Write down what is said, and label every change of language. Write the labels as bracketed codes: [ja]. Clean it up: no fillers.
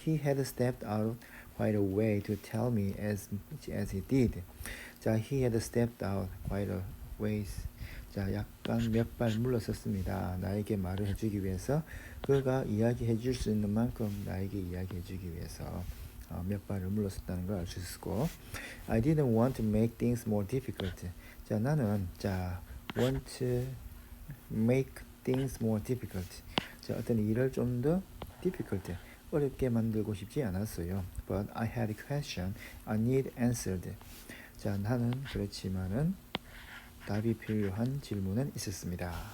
[en] He had stepped out quite a way to tell me as he did. [ko] 자, [en] he had stepped out quite a ways. [ko] 자, 약간 몇 발 물러섰습니다. 나에게 말을 해주기 위해서 그가 이야기해 줄 수 있는 만큼 나에게 이야기해 주기 위해서 몇 발을 물러섰다는 걸 알 수 있었고 [en] I didn't want to make things more difficult. [ko] 자, 나는 [en] want to make things more difficult. [ko] 자, 어떤 일을 좀 더 difficult, 어렵게 만들고 싶지 않았어요. [en] But I had a question I need answered. [ko] 자, 나는 그렇지만은 답이 필요한 질문은 있었습니다.